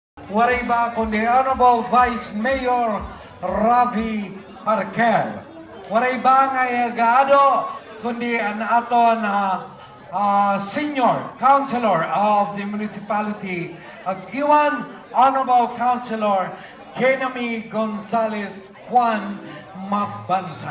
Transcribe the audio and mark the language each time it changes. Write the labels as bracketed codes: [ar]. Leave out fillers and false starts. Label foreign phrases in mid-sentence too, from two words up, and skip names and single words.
[war] waray ba kundi Honorable Vice Mayor Ravi Parker. Waray ba nga gaado kundi ang aton Senior Councilor of the Municipality of Kiwan, Honorable Councilor Kenami Gonzalez Juan Mabansay.